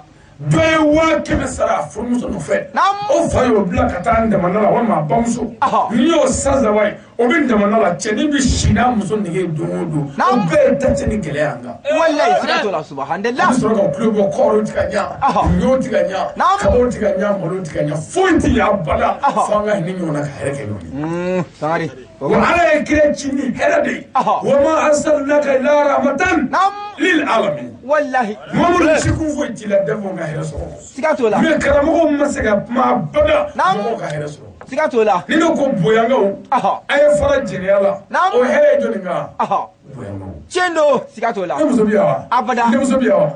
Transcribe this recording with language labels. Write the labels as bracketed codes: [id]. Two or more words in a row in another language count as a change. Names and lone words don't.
[bm] dɔ ye 1000 sara a furumuso nɔfɛ o fa y'o bila ka taa ndamana la walima a bamuso n'i y'o san saba ye o bɛ ndamana la cɛnin bɛ si n'a muso nege don o don o bɛɛ ye date ni gɛlɛya an kan wallahi siga t'o la subhanallah a bɛ sɔrɔ ka kulo bɔ kɔɔriw tɛ ka ɲa ɲɔw tɛ ka ɲa kabaw tɛ ka ɲa malo tɛ ka ɲa foyi tɛ ɲa abada fo an ka hinɛ ɲɔgɔn na ka hɛrɛ kɛ ɲɔgɔn ye sangare wa ala ye kira ci ni hɛrɛ de ye [ar] وما أرسلناك إلا رحمة للعالمين [bm] wallahi mamadu si kun foyi t'i la dɛfɔ ka hɛrɛ sɔrɔ siga t'o la mais karamɔgɔw ma se ka kuma abada mɔgɔw ka hɛrɛ sɔrɔ siga t'o la ni ne ko boyankaw a ye fara jɛnɛya la o hɛrɛ ye jɔnni kan boyankaw tiɲɛ don siga t'o la ne muso bɛ yan wa abada ne muso bɛ yan wa